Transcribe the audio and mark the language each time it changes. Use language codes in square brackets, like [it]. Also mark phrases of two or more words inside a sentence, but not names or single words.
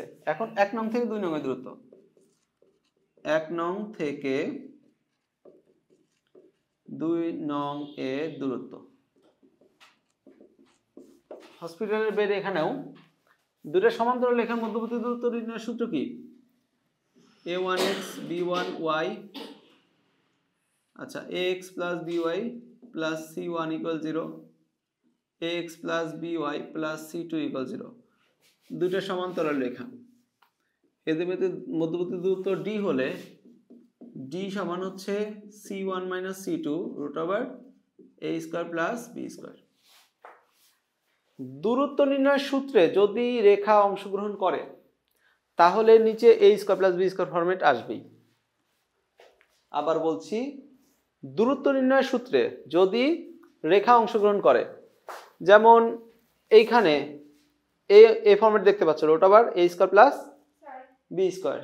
[bn] এখন 1 নং থেকে 2 নং এর দূরত্ব। 1 নং থেকে 2 নং এর দূরত্ব হসপিটালের বেড এখানেও দুটো সমান্তরাল রেখার মধ্যবর্তী দূরত্ব নির্ণয়ের সূত্র কি? [en] a1x b1y, [bn] আচ্ছা [en] ax plus by plus c1 equal 0, ax plus by plus c2 equal 0, [bn] দুটো সমান্তরাল রেখা, এদের মধ্যে মধ্যবর্তী দূরত্ব d হলে d সমান হচ্ছে [en] c1 minus c2 root over a square plus b square। [bn] দূরত্ব নির্ণয়ের সূত্রে যদি রেখা অংশগ্রহণ করে তাহলে নিচে [en] a square plus b square format [bn] আসবেই। আবার বলছি, দূরত্ব নির্ণয়ের সূত্রে যদি রেখা অংশগ্রহণ করে, যেমন এইখানে এ ফরম্যাট দেখতে পাচ্ছ, [en] root over a square plus b square.